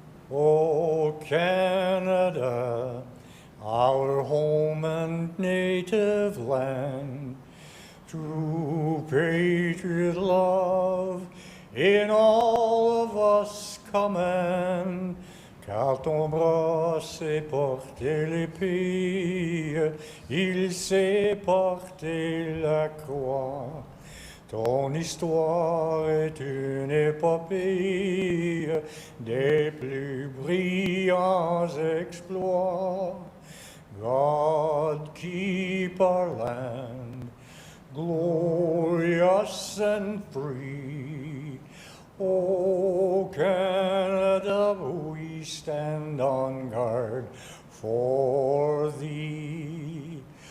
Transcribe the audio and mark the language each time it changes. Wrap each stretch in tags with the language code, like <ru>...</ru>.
<en>O Canada, our home and native land, true patriot love in all of us commend.</en> <fr>Car ton bras sait porter l'épée, il sait porter la croix. Ton histoire est une épopée des plus brillants exploits.</fr> <en>God keep our land glorious and free. O Canada, we stand on guard for thee.</en>